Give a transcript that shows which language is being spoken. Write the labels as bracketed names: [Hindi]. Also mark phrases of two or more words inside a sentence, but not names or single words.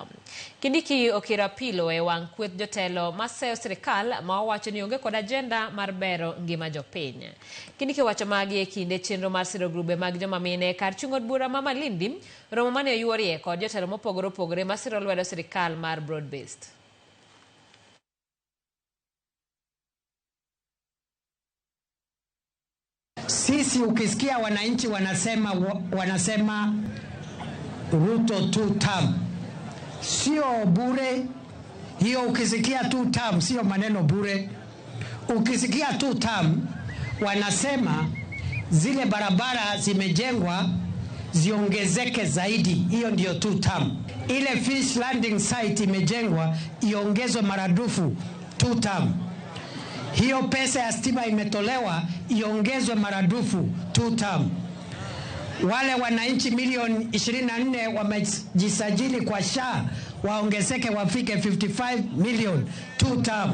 [Luo (Kenya and Tanzania)] Kindiki okiro apilo e wang' kweth jotelo maseyo sirikal ma owacho ni onge kod ajenda mar bero ngima jopiny. Kindiki wacho magi e kinde chenro mar siro grube mag joma mine kar chung od bura ma Malindi, romo mane oyuorie kod jotelo mopogore opogore masiro lwedo sirikal mar [English] broad based. [Swahili] Sisi ukisikia wananchi wanasema Ruto 2 term, sio bure hiyo. Ukisikia 2 term sio maneno bure. ukisikia 2 term wanasema zile barabara zimejengwa ziongezeke zaidi, hiyo ndio 2 term. Ile fish landing site imejengwa iongezwe maradufu 2 term. Hiyo pesa ya stima imetolewa iongezwe maradufu 2 term. Wale wananchi milioni 24 wamejisajili kwa SHA waongezeke wafike 55 million 2 term.